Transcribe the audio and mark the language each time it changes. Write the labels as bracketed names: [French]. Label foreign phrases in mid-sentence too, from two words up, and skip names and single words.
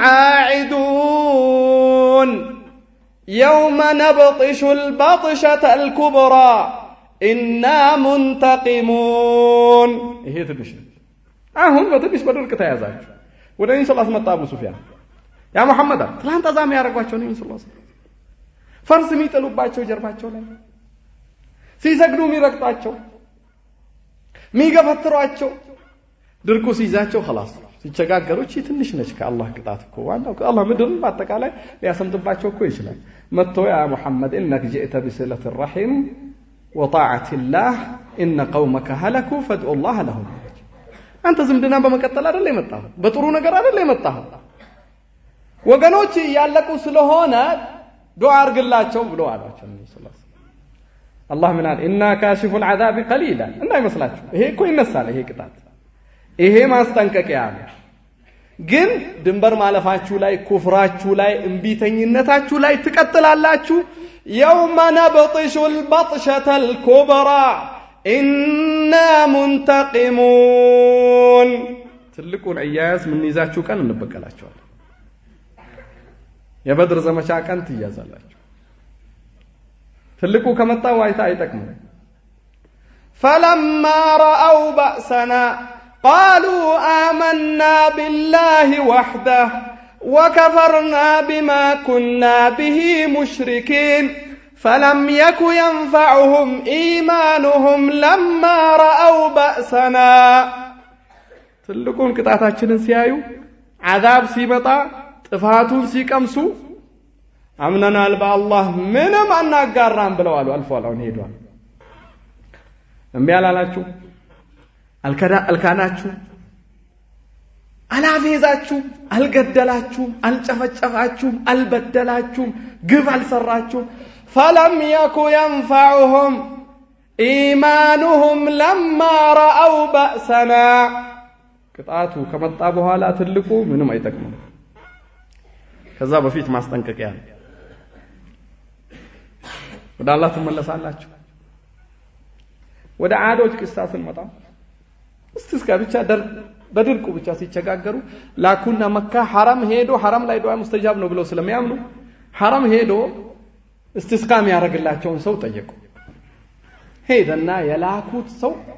[Arabic] عائدون يوم نبطش البطشة الكبرى إنا منتقمون። [Amharic] ይሄ ትንሽ አሁን በትንሽ በድርቅ ተያዛችሁ። ወደ ነብዩ [Arabic] صلى الله عليه وسلم [Amharic] መጣ አቡ ሱፊያን። [Arabic] يا محمد [Amharic] ትላንት አዛም ያደርጓቸው ነብዩ [Arabic] صلى الله عليه وسلم [Amharic] ፈርስ የሚጥሉባቸው ጀርባቸው ላይ ሲሰግዱ የሚረግጣቸው የሚገፈትሯቸው ድርቁ ሲይዛቸው خلاص ሲቸጋገሩ እቺ ትንሽ ነች ከአላህ ቅጣት እኮ ዋናው ከአላህ ምድርን በአጠቃላይ ሊያሰምጥባቸው እኮ ይችላል። መጥቶ [Arabic] يا محمد انك جئت بصلة الرحم وطاعة الله ان قومك هلكوا فادعوا الله لهم። [Amharic] አንተ ዝምድና በመቀጠል አይደል የመጣው? በጥሩ ነገር አይደል የመጣው? ወገኖች ያለቁ ስለሆነ ዱዓ አርግላቸው ብሎ አላቸው ነብዩ [Arabic] صلى الله عليه وسلم። [Amharic] አላህ ምን አለ? [Arabic] إنا كاشفو العذاب قليلا። [Amharic] እንዳይመስላችሁ ይሄ እኮ ይነሳል። ይሄ ቅጣት ይሄ ማስጠንቀቂያ ነው። ግን ድንበር ማለፋችሁ ላይ ኩፍራችሁ ላይ እንቢተኝነታችሁ ላይ ትቀጥላላችሁ [Arabic] يوم نبطش البطشة الكبرى إنا منتقمون [Amharic] ትልቁን አያያዝ ምን ይዛችሁ ቀን እንበቀላችኋለን የበድር ዘመቻ ቀን ትያዛላችሁ ትልቁ ከመጣ ዋይታ አይጠቅም [Arabic] فلما رأوا بأسنا قالوا آمنا بالله وحده وكفرنا بما كنا به مشركين فلم يك ينفعهم إيمانهم لما رأوا بأسنا [Amharic] ትልቁን ቅጣታችንን ሲያዩ عذاب ሲመጣ ጥፋቱን ሲቀምሱ አምነናል በአላህ ምንም አናጋራም ብለዋል አልፏል አሁን ሄዷል እምቢ አላላችሁ አልካናችሁ አላፌዛችሁ አልገደላችሁ አልጨፈጨፋችሁ አልበደላችሁ ግፍ አልሰራችሁ [Arabic] فلم يك ينفعهم إيمانهم لما رأوا بأسنا [Amharic] ቅጣቱ ከመጣ በኋላ ትልቁ ምንም አይጠቅምም ከዛ በፊት ማስጠንቀቂያ ወደ አላህ ተመለሳላችሁ ወደ አዶች ቅሳትን መጣ እስከ ብቻ በድርቁ ብቻ ሲቸጋገሩ ላኩና መካ حرم ሄዶ حرم ላይ [Arabic] دعاء مستجاب [Amharic] ነው ብለው ስለሚያምኑ حرم ሄዶ استسقام ያረጋላቸውን ሰው ጠየቁ ሄደና የላኩት ሰው